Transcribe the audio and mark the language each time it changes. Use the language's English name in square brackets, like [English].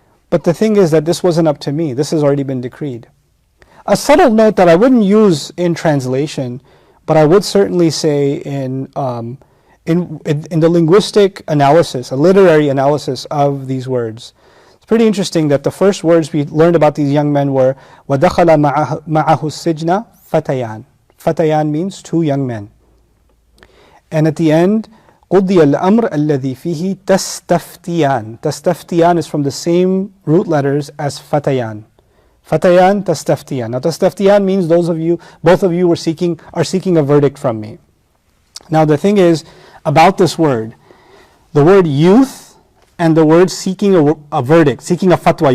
[English] But the thing is that this wasn't up to me. This has already been decreed. A subtle note that I wouldn't use in translation, but I would certainly say in the linguistic analysis, a literary analysis of these words. It's pretty interesting that the first words we learned about these young men were [Arabic] وَدَخَلَ مَعَهُ السِّجْنَ [English] fatayan. Fatayan means two young men. And at the end, [Arabic] قُضِيَ الْأَمْرُ الَّذِي فِيهِ تَسْتَفْتِيَانِ. [English] Tastaftiyan is from the same root letters as fatayan. Fatayan, tastaftiyan. Now tastaftiyan means both of you are seeking a verdict from me. Now the thing is about this word, the word youth and the word seeking a verdict, seeking a fatwa.